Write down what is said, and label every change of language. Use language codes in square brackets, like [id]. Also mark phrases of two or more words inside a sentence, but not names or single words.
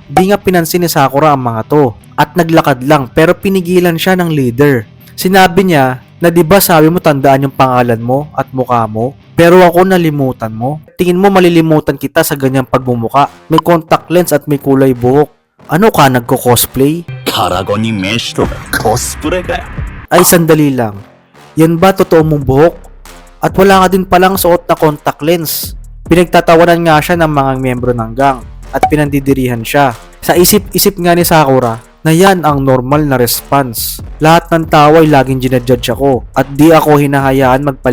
[tl] Di nga pinansin ni Sakura ang mga to. At naglakad lang pero pinigilan siya ng leader. Sinabi niya na di ba sabi mo tandaan yung pangalan mo at mukha mo? Pero ako nalimutan mo. Tingin mo malilimutan kita sa ganyang pagmumuka. May contact lens at may kulay buhok. Ano ka, nagko-cosplay? [ja] カラゴに飯とかコスプレかよ [tl] Ay sandali lang. Yan ba totoo mong buhok? At wala ka din palang suot na contact lens. Pinagtatawanan nga siya ng mga miyembro ng gang at pinandidirihan siya. Sa isip-isip nga ni Sakura na yan ang normal na response. Lahat ng tao ay laging ginajudge ako at di ako hinahayaan magpaliwanag.